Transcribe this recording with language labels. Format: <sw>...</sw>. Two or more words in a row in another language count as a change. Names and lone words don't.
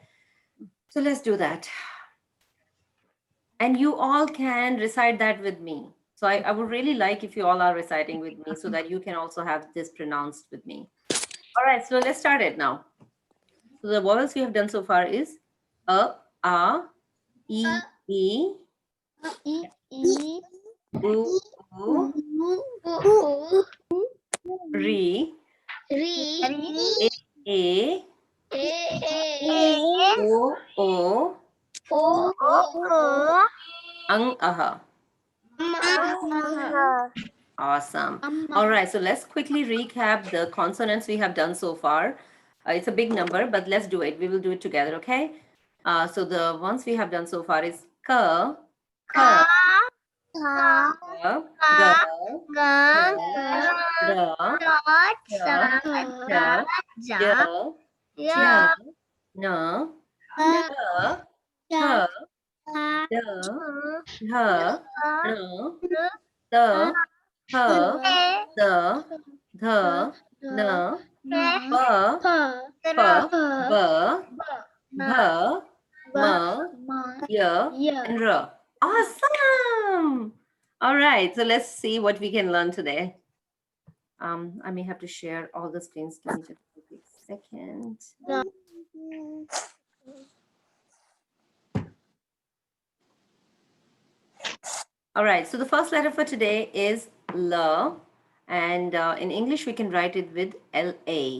<en>So let's do that. And you all can recite that with me. So I would really like if you all are reciting with me so that you can also have this pronounced with me. All right, so let's start it now. So the vowels we have done so far is a, e, e, E u, u, re, Re a, A o, O ang, aha. Awesome. All right, so let's quickly recap the consonants we have done so far. It's a big number, but let's do it. We will do it together, okay? So the ones we have done so far is ka, ka, Ka ga, Ga ga, Ga ra, Sa ja, Ja ja, Ya ja, na, da, Ja ha, da, ha, na, da, ha, da, dha, na, ba, pa, ba, bha, ma, ya, and ra. Awesome! All right, so let's see what we can learn today. I may have to share all the screens. Give me just a quick second. All right, so the first letter for today is L, and in English we can write it with LA.</en>